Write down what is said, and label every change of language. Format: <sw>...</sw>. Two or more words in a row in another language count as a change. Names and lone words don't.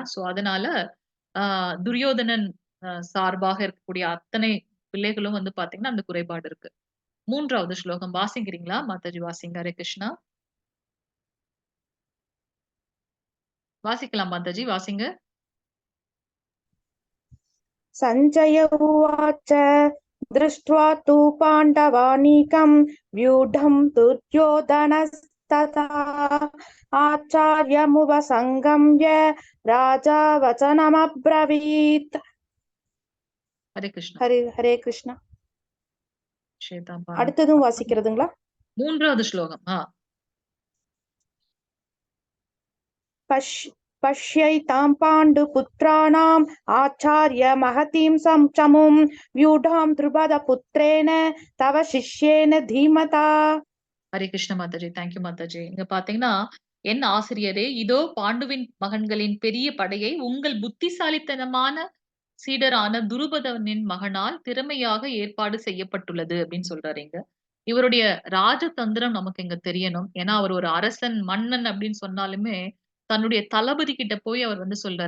<ta>சோ அதனால ஆ துரியோதனன் சார்பாக இருக்கக்கூடிய அத்தனை பிள்ளைகளும் வந்து பாத்தீங்கன்னா, அந்த குறைபாடு இருக்கு. 3வது ஸ்லோகம் வாசிக்கிறீங்களா? மாதாஜி வாசிங்க.</ta> <sa>हरे कृष्ण.</sa> <ta>வாசிக்கலாம் மாதாஜி வாசிங்க.</ta> <sa>सञ्जय उवाच दृष्ट्वा तु पाण्डवानीकं व्यूढं दुर्योधनस्तथा आचार्यमुपसङ्गम्य राजा वचनमब्रवीत्. हरे कृष्ण. हरे हरे कृष्ण.</sa> <ta>ஸ்வேதாம்பா. அடுத்ததும் வாசிக்கிறதுங்களா? 3வது ஸ்லோகம்.</ta> <sa>पश्यैतां पाण्डुपुत्राणाम् आचार्य महतीं चमुं व्यूढां द्रुपदपुत्रेण तव शिष्येन धीमता. हरे कृष्ण</sa> <ta>மாதாஜி. தேங்க்யூ மாதாஜி. இங்க பாத்தீங்கன்னா, என் ஆசிரியரே, இதோ பாண்டுவின் மகன்களின் பெரிய படையை உங்கள் புத்திசாலித்தனமான சீடரான துருபதனின் மகனால் திறமையாக ஏற்பாடு செய்யப்பட்டுள்ளது அப்படின்னு சொல்றாரு இங்க. இவருடைய ராஜதந்திரம் நமக்கு இங்க தெரியணும். ஏன்னா, அவர் ஒரு அரசன், மன்னன் அப்படின்னு சொன்னாலுமே, தன்னுடைய தளபதி கிட்ட போய் அவர் வந்து சொல்றாரு.</ta>